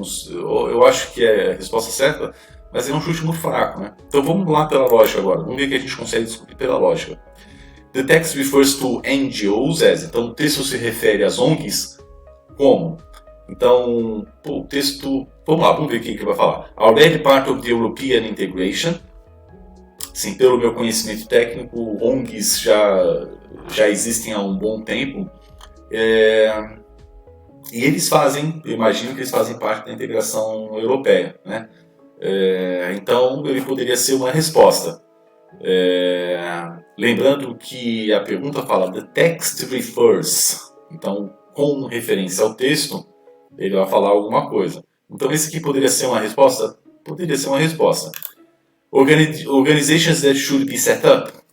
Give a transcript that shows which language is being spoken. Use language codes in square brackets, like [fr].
[pt] Eu acho que é a resposta certa, mas ele é um chute muito fraco, né? Então vamos lá pela lógica agora. Vamos ver o que a gente consegue descobrir pela lógica. [en] The text refers to NGOs as. [pt] Então o texto se refere às ONGs como? Então, o texto... Vamos lá, vamos ver o que ele vai falar. [en] Already part of the European integration. [pt] Sim, pelo meu conhecimento técnico, ONGs já existem há um bom tempo. E eles fazem, eu imagino que eles fazem parte da integração europeia, né? Então, ele poderia ser uma resposta. Lembrando que a pergunta fala [en] The text refers. [pt] Então, com referência ao texto, ele vai falar alguma coisa. Então, esse aqui poderia ser uma resposta? Poderia ser uma resposta. [en] Organizations that should be set up.